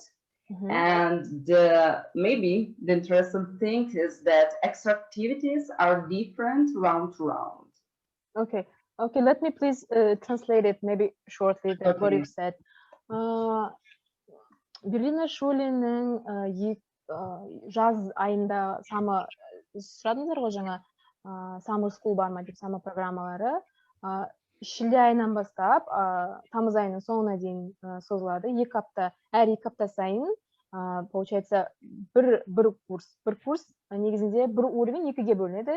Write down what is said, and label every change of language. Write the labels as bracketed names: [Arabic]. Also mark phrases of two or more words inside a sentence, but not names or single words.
[English] And maybe the interesting thing is that extra activities are different round to round. Okay, let me please translate it maybe shortly, that what you said. [Kazakh] Berlino Schule'нің жаз айында сұрадыңыздар ғой жаңа [English] summer school [Kazakh] бар ма деп, summer программалары шілде айынан бастап тамыз айының соңына дейін созылады. 2 апта, әр 2 апта сайын получается бір курс негізінде бір уровень 2-ге бөлінеді.